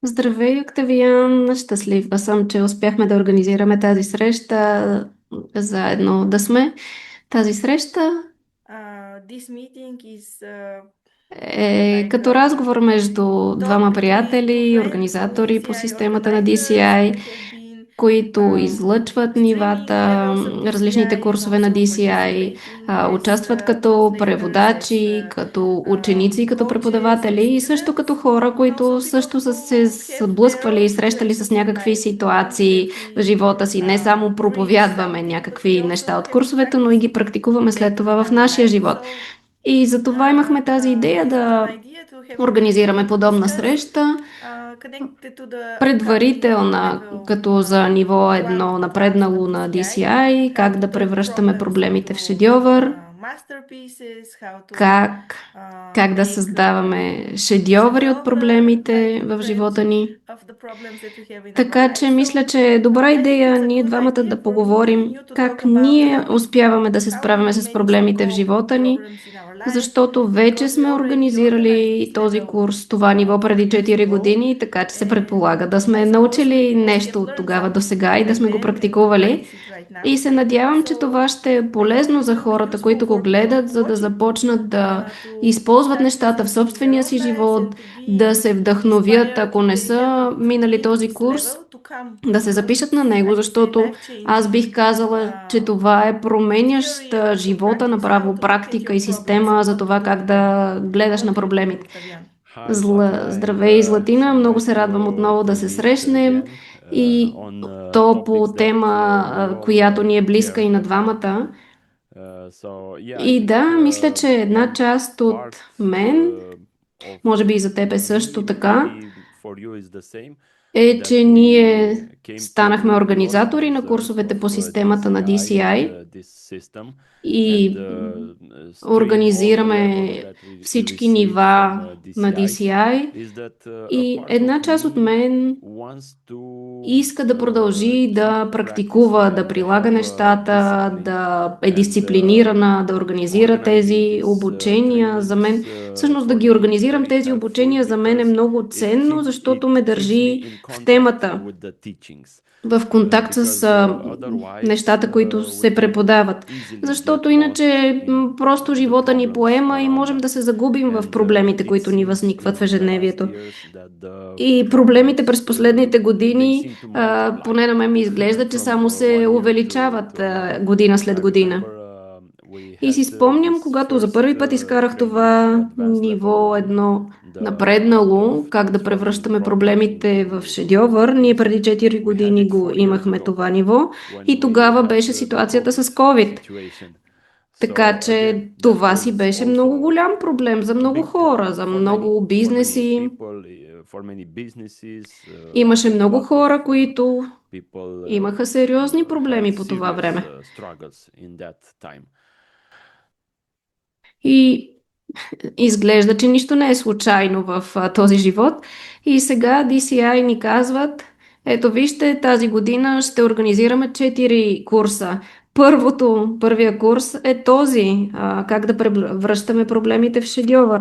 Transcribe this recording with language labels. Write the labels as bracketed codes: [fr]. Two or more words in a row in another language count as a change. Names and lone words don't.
[bg] Здравей, Октавиан! Щастлива съм, че успяхме да организираме тази среща заедно да сме. Тази среща [en] This meeting is [bg] е [en] like [bg] като разговор между [en] talk [bg] двама [en] between two [bg] приятели, [en] friends, two [bg] организатори по DCI системата на [en] organizers DCI, that have been [bg] които излъчват [en] streaming [bg] нивата, [en] the levels of [bg] различните [en] DCI and [bg] курсове на [en] also [bg] DCI, [en] participating as [bg] участват като [en] translators, [bg] преводачи, като ученици, като [en] coaches [bg] преподаватели [en] and [bg] и също като [en] students, [bg] хора, [en] and also [bg] които [en] people [bg] също са се [en] who have their [bg] сблъсквали и [en] own [bg] срещали с [en] interests, [bg] някакви [en] like things [bg] ситуации [en] that [bg] в [en] we [bg] живота си. Не само [en] read [bg] проповядваме [en] something, but we [bg] някакви [en] also [bg] неща от [en] have [bg] курсовете, но и [en] practiced [bg] ги практикуваме след [en] them [bg] това [en] in [bg] в [en] our [bg] нашия [en] life. [bg] живот. [en] So [bg] И за това имахме тази идея [en] we thought an [bg] да [en] idea to have a [bg] организираме [en] meeting to [bg] подобна [en] discuss [bg] среща, [en] connected to the upcoming [bg] предварителна, [en] level [bg] като за ниво [en] one [bg] едно [en] class of [bg] напреднало на [en] DCI, [bg] DCI, [en] how [bg] как [en] to [bg] да [en] turn [bg] превръщаме [en] problems [bg] проблемите в [en] into [bg] шедьовър, [en] masterpieces, how to [bg] как, как да [en] make [bg] създаваме шедьовъри от шедьовър проблемите [en] like [bg] в [en] event [bg] живота ни. [en] of the problems that we have in our [bg] Така че [en] life. So [bg] мисля, че е добра [en] I think [bg] идея [en] it's a [bg] ние [en] good [bg] двамата [en] idea [bg] да [en] for me and [bg] поговорим [en] you to talk [bg] как [en] about [bg] ние успяваме да се [en] how do [bg] справяме [en] we [bg] с [en] manage to [bg] проблемите в [en] cope with [bg] живота ни, [en] problems in our life, [bg] защото вече [en] because we [bg] сме [en] already organized [bg] организирали [en] this [bg] този [en] level [bg] курс, това ниво [en] 4 [bg] преди [en] years [bg] 4 [en] ago. [bg] години, така че се [en] And [bg] предполага да [en] I [bg] сме [en] suppose [bg] научили [en] we have [bg] нещо от [en] learned [bg] тогава до [en] something [bg] сега и да [en] back [bg] сме го [en] then and to [bg] практикували. [en] practice it right [bg] И [en] now. [bg] се надявам, че [en] So [bg] това ще е [en] I hope [bg] полезно [en] it [bg] за [en] will be [bg] хората, [en] useful [bg] които го [en] for people [bg] гледат, [en] who [bg] за да [en] watch it, [bg] започнат да [en] to [bg] използват [en] practice [bg] нещата в [en] it in their [bg] собствения [en] own [bg] си [en] lives and [bg] живот, [en] to [bg] да [en] be [bg] се вдъхновят, [en] inspired [bg] ако [en] if [bg] не [en] they [bg] са [en] haven't [bg] минали [en] been to [bg] този [en] this [bg] курс, [en] level to come, [bg] да се [en] because [bg] запишат на [en] it's, [bg] него, [en] I would say, [bg] защото аз [en] life-changing [bg] бих казала, че това е [en] theory and [bg] променяща [en] also [bg] живота [en] practice, how [bg] направо [en] to look at [bg] практика [en] your [bg] и [en] problems [bg] система [en] and [bg] за [en] what to [bg] това [en] do [bg] как [en] with them. [bg] да гледаш [en] What [bg] на [en] do you think, [bg] проблемите. [en] Octavian? Hi, Fatima, and [bg] Здравей, Златина, [en] so [bg] много [en] nice [bg] се радвам отново [en] to [bg] да се [en] meet [bg] срещнем [en] again [bg] и [en] on [bg] то по [en] topics that [bg] тема, [en] we all [bg] която ни е близка [en] care [bg] и на [en] about. [bg] двамата. [en] So yeah, I [bg] И [en] think [bg] да, мисля, че една [en] one [bg] част [en] part [bg] от мен, [en] of [bg] може би и за теб е [en] me, [bg] също така, [en] maybe for you is the same, [bg] е, [en] that [bg] че [en] we [bg] ние [en] came [bg] станахме [en] to be [bg] организатори на [en] organizers [bg] курсовете [en] of [bg] по системата на [en] DCI and [bg] DCI [en] this system, and [bg] и [en] stream all the levels [bg] организираме [en] that we [bg] всички [en] received from [bg] нива на [en] DCI. [bg] DCI. [en] Is that a [bg] И [en] part of [bg] една част от [en] me [bg] мен [en] wants to [bg] иска да продължи [en] keep [bg] да практикува, [en] practicing [bg] да [en] and [bg] прилага [en] have a [bg] нещата, [en] discipline [bg] да е [en] and [bg] дисциплинирана, да организира [en] organizing [bg] тези [en] these [bg] обучения. За мен, [en] trainings [bg] всъщност да [en] for [bg] ги [en] me it's [bg] организирам [en] very [bg] тези [en] helpful [bg] обучения, за мен е [en] because [bg] много ценно, защото ме [en] it keeps me [bg] държи [en] in [bg] в [en] contact [bg] темата, [en] with the teachings, [bg] в контакт с [en] because otherwise [bg] нещата, които [en] we [bg] се [en] can [bg] преподават. [en] easily [bg] Защото [en] get lost [bg] иначе [en] in [bg] просто [en] the [bg] живота ни [en] problems [bg] поема и [en] around [bg] можем да [en] us. [bg] се загубим в [en] And [bg] проблемите, [en] it [bg] които ни [en] seems [bg] възникват в [en] in the last [bg] ежедневието. [en] years that the [bg] И проблемите през [en] problems [bg] последните [en] they [bg] години, [en] seem to multiply [bg] поне на мен ми изглежда, че [en] from [bg] само се [en] one year [bg] увеличават [en] to another. [bg] година след [en] I [bg] година. [en] remember we [bg] И [en] had [bg] си спомням, [en] this [bg] когато за [en] first [bg] първи път изкарах [en] training, [bg] това [en] advanced level [bg] ниво [en] one, [bg] едно [en] of [bg] напреднало, как да [en] transforming [bg] превръщаме [en] problems [bg] проблемите в [en] into [bg] шедьовър. Ние [en] masterpiece. [bg] преди 4 [en] We had [bg] години [en] it [bg] го [en] 4 years [bg] имахме [en] ago [bg] това ниво [en] when [bg] и [en] we [bg] тогава [en] had [bg] беше [en] the [bg] ситуацията [en] COVID [bg] с COVID. [en] situation. [bg] Така [en] So again, [bg] че [en] that [bg] това си [en] was [bg] беше много [en] also [bg] голям проблем за [en] a [bg] много [en] big [bg] хора, [en] problem [bg] за [en] for [bg] много [en] many [bg] бизнеси. [en] people, for many businesses. [bg] Имаше [en] A [bg] много [en] lot of [bg] хора, които [en] people [bg] имаха сериозни [en] had [bg] проблеми по това [en] serious [bg] време. [en] struggles in that time. [bg] И изглежда, че нищо не е случайно в този живот. И сега DCI ни казват, ето вижте, тази година ще организираме 4 курса. Първия курс е този, как да превръщаме проблемите в шедьовър.